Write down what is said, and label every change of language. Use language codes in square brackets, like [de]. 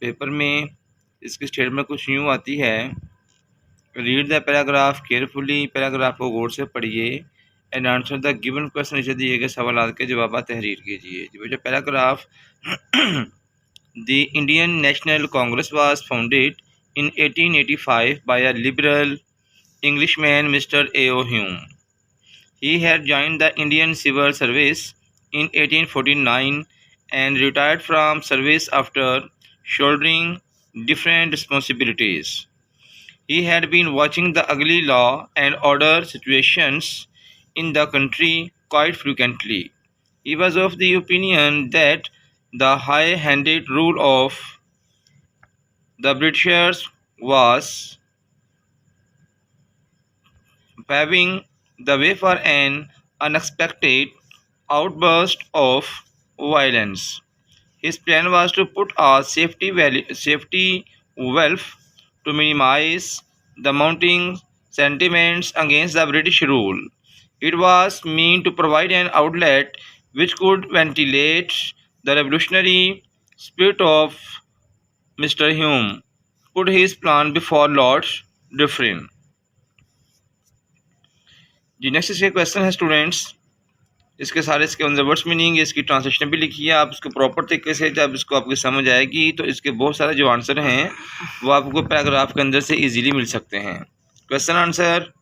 [ur] میں اس کی اسٹیٹمنٹ کچھ یوں آتی ہے: [en] read the paragraph carefully, [ur] paragraph کو غور سے پڑھیے [en] and answer the given question, [ur] نیچے دیے گئے سوالات کے جوابات تحریر کیجیے۔ جو paragraph [en] The Indian National Congress was founded in 1885 by a liberal Englishman, Mr. A.O. Hume. He had joined the Indian Civil Service in 1849 and retired from service after shouldering different responsibilities. He had been watching the ugly law and order situations in the country quite frequently. He was of the opinion that the high-handed rule of the Britishers was paving the way for an unexpected outburst of violence. His plan was to put a safety valve to minimize the mounting sentiments against the British rule. It was meant to provide an outlet which could ventilate the revolutionary spirit of Mr. Hume put his plan before Lord Dufferin. [ur] جی next اس کے question ہے students, اس کے سارے اس کے words meaning, اس کی translation بھی لکھی ہے۔ آپ اس کو پراپر طریقے سے جب اس کو آپ کی سمجھ آئے گی تو اس کے بہت سارے جو آنسر ہیں وہ آپ کو پیراگراف کے اندر سے ایزیلی مل سکتے ہیں۔ Question answer: